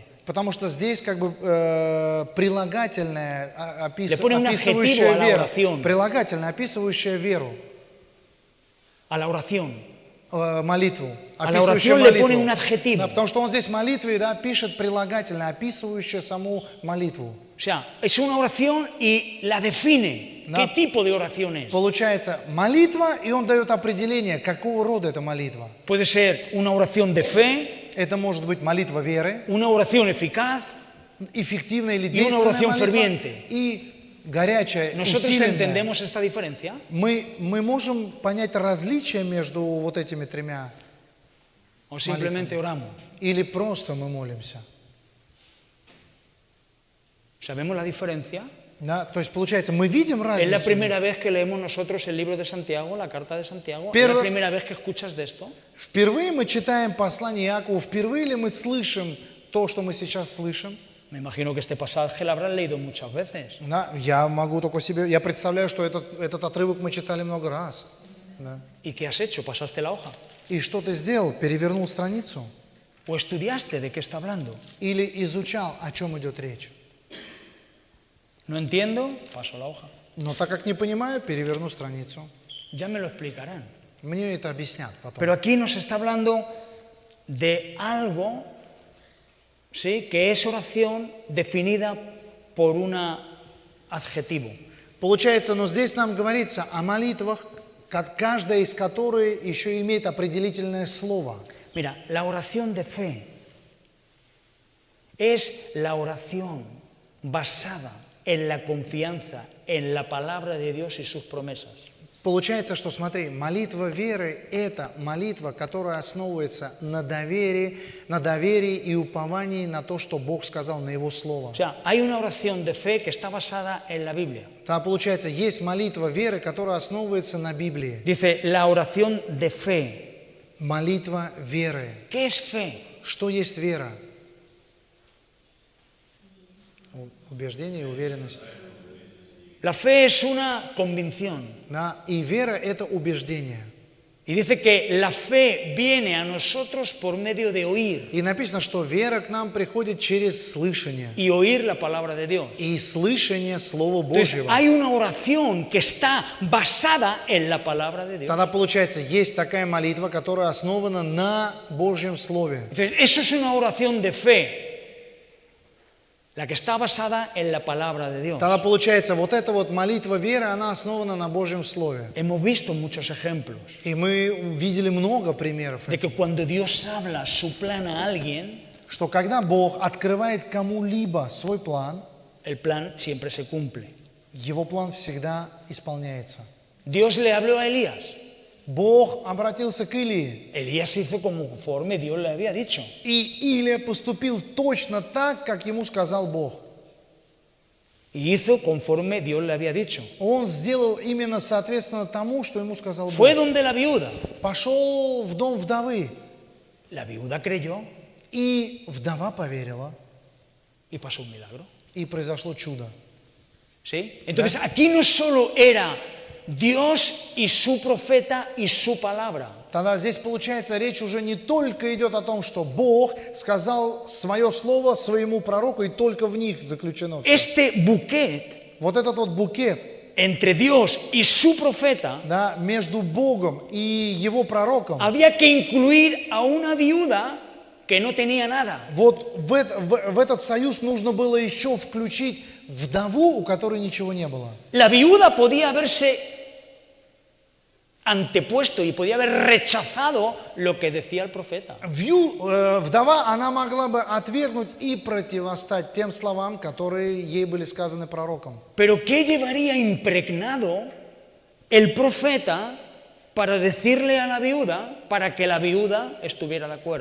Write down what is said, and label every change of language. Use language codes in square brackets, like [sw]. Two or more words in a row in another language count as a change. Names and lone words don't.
[ru] Потому что здесь как бы прилагательное, [es] Le pone un adjetivo a [ru] описывающее [es] la [ru] веру. [es] oración. [ru] Прилагательное, описывающее веру. [es] A la oración. [ru] молитву, [es] A la [ru] описывающую [es] oración le pone [ru] молитву. [es] un adjetivo. [ru] Да, потому что он здесь в молитве, да, пишет прилагательное, описывающее саму молитву. [es] O sea, es una oración y la define. No. ¿Qué tipo de oración es? [ru] Получается молитва, и он дает определение, какого рода эта молитва. [es] Puede ser una oración de fe, [ru] Это может быть молитва веры, [es] una oración eficaz. [ru] эффективная или [es] Y una [ru] действенная [es] oración [ru] молитва, [es] ferviente. [ru] и горячая, [es] ¿Nosotros [ru] усиленная. [es] entendemos esta diferencia? [ru] Мы можем понять различия между вот этими тремя, [es] ¿O simplemente oramos? [ru] или просто мы молимся. [es] ¿Sabemos la diferencia? [ru] Да? То есть, получается, мы видим [es] Es la [ru] разницу. [es] primera vez que leemos nosotros el libro de Santiago, la carta de Santiago. ¿Es Pero- la primera vez que escuchas de esto? [ru] Впервые мы читаем послание Иакова, впервые ли мы слышим то, что мы сейчас слышим? [es] Me imagino que este pasaje lo habrás leído muchas veces. [ru] Да, я могу только себе, я представляю, что этот отрывок мы читали много раз. Да. [es] ¿Y qué has hecho? ¿Pasaste la hoja? [ru] И что ты сделал? Перевернул страницу? [es] ¿O estudiaste de qué está hablando? [ru] Или изучал, о чем идет речь? [es] No entiendo, paso la hoja. [ru] Но так как не понимаю, переверну страницу. [es] Ya me lo explicarán. [ru] Мне это объяснят потом. [es] Pero aquí nos está hablando de algo, ¿sí?, que es oración definida por un adjetivo. [ru] Получается, но здесь нам говорится о молитвах, каждая из которых еще имеет определительное слово. [es] Mira, la oración de fe es la oración basada en la confianza en la palabra de Dios y sus promesas. [ru] Получается, что, смотри, молитва веры – это молитва, которая основывается на доверии и уповании на то, что Бог сказал, на Его Слово. [es] O sea, hay una oración de fe que está basada en la Biblia. [ru] Тогда, получается, есть молитва веры, которая основывается на Библии. [es] Dice, la oración de fe. [ru] Молитва веры. [es] ¿Qué es fe? [ru] Что есть вера? Убеждение и уверенность. [es] La fe es una convicción. [ru] Да? И вера – это убеждение. [es] Y dice que la fe viene a nosotros por medio de oír. [ru] И написано, что вера к нам приходит через слышание. [es] Y oír la palabra de Dios. [ru] И слышание Слова [es] Entonces, [ru] Божьего. [es] hay una oración que está basada en la palabra de Dios. [ru] Тогда, получается, есть такая молитва, которая основана на Божьем Слове. [es] Entonces, eso es una oración de fe. La que está basada en la palabra de Dios. [ru] Тогда, получается, вот эта вот молитва веры, она основана на Божьем Слове. [es] Hemos visto muchos ejemplos [ru] И мы видели много примеров, [es] de que cuando Dios habla su plan a alguien, [ru] что когда Бог открывает кому-либо свой план, [es] el plan siempre se cumple. [ru] Его план всегда исполняется. [es] Dios le habló a Elías. [ru] Бог обратился к Илии, [es] Elías hizo conforme Dios le había dicho. [ru] и Илия поступил точно так, как ему сказал Бог. [es] Y hizo conforme Dios le había dicho. [ru] Он сделал именно соответственно тому, что ему сказал [es] Fue [ru] Бог. [es] donde la viuda. [ru] Пошел в дом вдовы, [es] La viuda creyó [ru] и вдова поверила, [es] y pasó un milagro. [ru] и произошло чудо. [es] ¿Sí? Entonces, aquí no solo era Dios y su profeta y su palabra. [ru] Тогда здесь, получается, речь уже не только идет о том, что Бог сказал свое слово своему пророку, и только в них заключено всё. [es] Este buquet [ru] Вот этот вот букет, [es] entre Dios y su profeta [ru] да, между Богом и Его пророком, [es] había que incluir a una viuda que no tenía nada. [ru] вот в этот союз нужно было еще включить вдову, у которой ничего не было. [es] La viuda podía haberse antepuesto y podía haber rechazado lo que decía el profeta. [ru] Вдова, она могла бы отвергнуть и противостать тем словам, которые ей были сказаны пророком. [es] Pero ¿qué llevaría impregnado el profeta para decirle a la viuda para que la viuda estuviera de acuerdo?